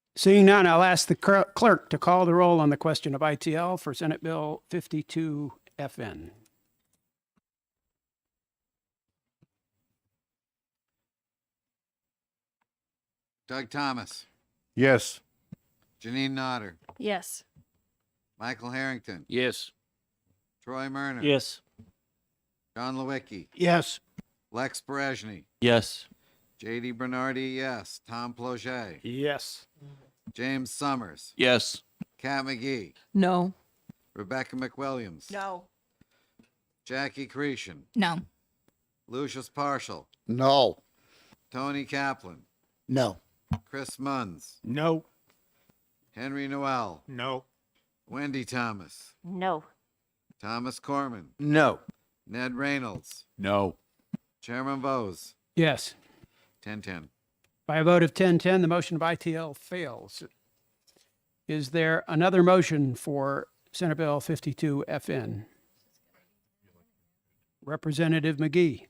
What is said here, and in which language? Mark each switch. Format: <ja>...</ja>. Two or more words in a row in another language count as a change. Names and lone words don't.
<en>Seeing none, I'll ask the clerk to call the roll on the question of ITL for Senate Bill 52 FN. Doug Thomas, Yes. Janine Nodder, Yes. Michael Harrington, Yes. Troy Murner. Yes. John Lewicki, Yes. Lex Berejny, Yes. JD Bernardi, yes. Tom Ploget, Yes. James Summers, Yes. Kat McGee, No. Rebecca McWilliams, No. Jackie Cretion, No. Lucius Partial, No. Tony Kaplan, No. Chris Munns, No. Henry Noel, No. Wendy Thomas, No. Thomas Corman, No. Ned Reynolds, No. Chairman Bose, Yes. 10-10. By a vote of 10-10, the motion of ITL fails. Is there another motion for Senate Bill 52 FN? Representative McGee.</en>